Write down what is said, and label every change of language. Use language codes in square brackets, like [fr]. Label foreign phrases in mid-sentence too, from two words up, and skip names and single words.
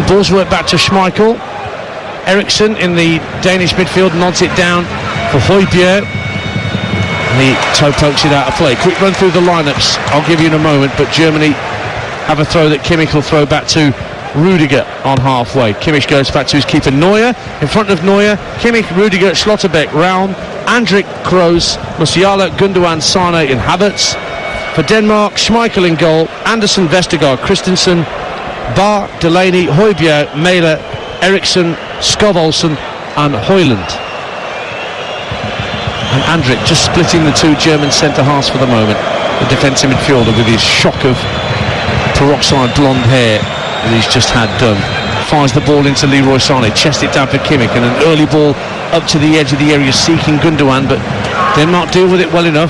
[en] Balls work back to Schmeichel. Eriksen in the Danish midfield nods it down for Højbjerg. He toe pokes it out of play. Quick run through the lineups, I'll give you in a moment, but Germany have a throw that Kimmich will throw back to Rudiger on halfway. Kimmich goes back to his keeper Neuer. In front of Neuer, Kimmich, Rudiger, Schlotterbeck, Raum, Andrik, Kroos, Musiala, Gundogan, Sane and Havertz. For Denmark, Schmeichel in goal, Andersen, Vestergaard, Christensen, Bar, Delaney, Højbjerg, Mæhle, Eriksen, Skov Olsen and Højlund. And Andrik just splitting the two German centre-halves for the moment. The defensive midfielder with his shock of peroxide blonde hair that he's just had done. fires the ball into Leroy Sané, chest it down for Kimmich, and an early ball up to the edge of the area seeking Gundogan, but Denmark deal with it well enough.